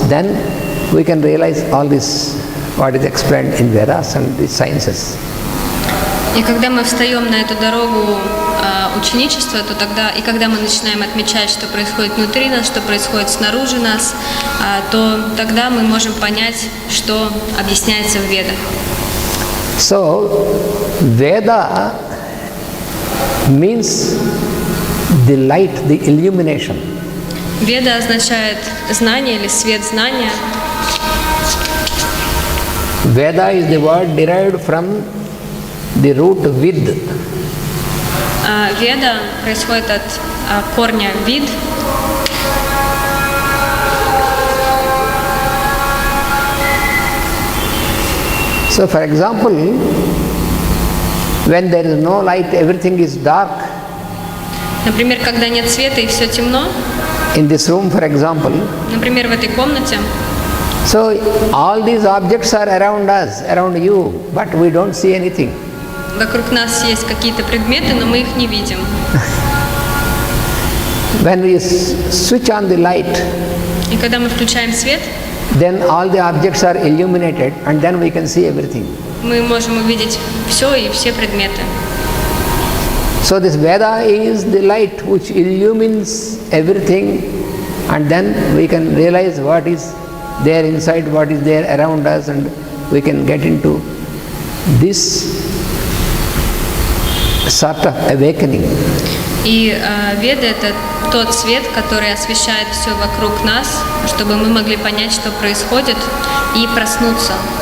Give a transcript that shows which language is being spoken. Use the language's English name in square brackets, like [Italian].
[English] Then we can realize all this, what is explained in Vedas and the sciences. [Russian] И когда мы встаем на эту дорогу ученичества, то тогда, и когда мы начинаем отмечать, что происходит внутри нас, что происходит снаружи нас, то тогда мы можем понять, что объясняется в Ведах. [English] So, Veda means the light, the illumination. [Russian] Веда означает знание или свет знания. [English] Veda is the word derived from the root vid. [Russian] Веда происходит от корня вид. [English] So, for example, when there is no light, everything is dark. [Russian] Например, когда нет света и все темно. [English] In this room, for example. [Russian] Например, в этой комнате. [English] So, all these objects are around us, around you, but we don't see anything. [Russian] Вокруг нас есть какие-то предметы, но мы их не видим. [English] When we switch on the light, [Russian] и когда мы включаем свет, [English] then all the objects are illuminated, and then we can see everything. [Russian] Мы можем увидеть все и все предметы. [English] So this Veda is the light which illumines everything, and then we can realize what is there inside, what is there around us, and we can get into this sort of awakening. [Russian] И Веда — это тот свет, который освещает все вокруг нас, чтобы мы могли понять, что происходит, и проснуться.